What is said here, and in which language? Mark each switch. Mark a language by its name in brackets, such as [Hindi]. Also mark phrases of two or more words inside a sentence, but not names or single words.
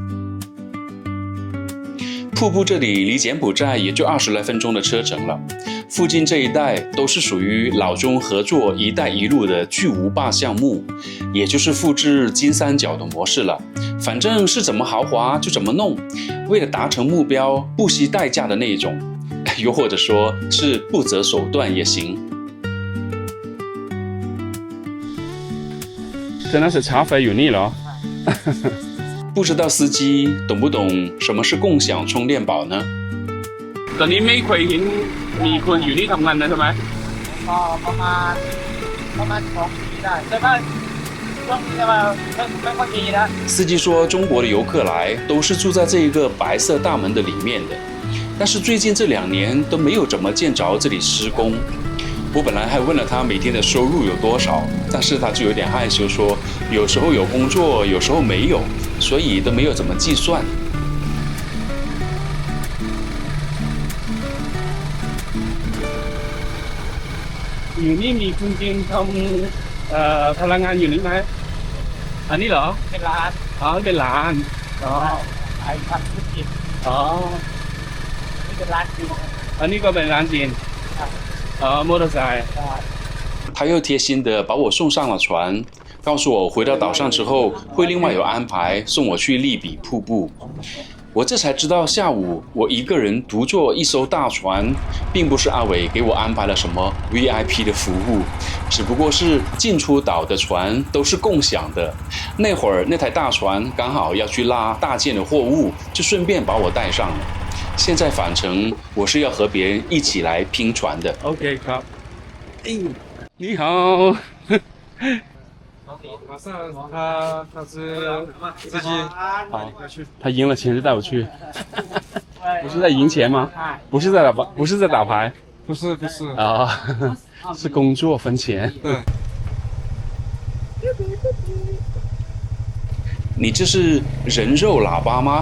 [Chinese] 瀑布這裡離柬埔寨也就20來分鐘的車程了，附近這一帶都是屬於老中合作“一帶一路”的巨無霸項目，也就是複製金三角的模式了。反正是怎麼豪華就怎麼弄，為了達成目標不惜代價的那種，又或者說是不擇手段也行。真的是茶費 [Thai] อยู่นี่เหรอ [Chinese] 不知道司機懂不懂什麼是共享充電寶呢？ [Thai] ตอนนี้ไม่เคยเห็นมีคนอยู่นี่ทำงานนะใช่ไหม ประมาณ2 ปีได้แต่ว่าช่วงนี้ไม่ค่อยมีนะ。 [Chinese] 司機說中國的遊客來都是住在這一個白色大門的裡面的，但是最近這2年都沒有怎麼見着這裡施工。我本來還問了他每天的收入有多少，但是他就有點害羞說有時候有工作，有時候沒有，所以都沒有怎麼計算。 [Thai] อยู่นี่มีคุณจีนทำพลังงานอยู่นี่ไหมอันนี้เหรอ เป็นร้าน เป็นร้าน ขายผักธุรกิจนี่เป็นร้านจีน อันนี้ก็เป็นร้านจีน摩托車。 [Chinese] 他又貼心的把我送上了船，告訴我回到島上之後會另外有安排送我去利比瀑布。我這才知道下午我一個人獨坐一艘大船，並不是阿偉給我安排了什麼 VIP 的服務，只不過是進出島的船都是共享的。那會兒那台大船剛好要去拉大件的貨物，就順便把我帶上了。現在返程我是要和別人一起來拼船的。 [Thai] OK ครับ [Chinese] 你好马上他是自己好，他赢了钱就带我去，不是在赢钱吗？不是在打牌，不是啊，是工作分钱。对。你这是人肉喇叭吗？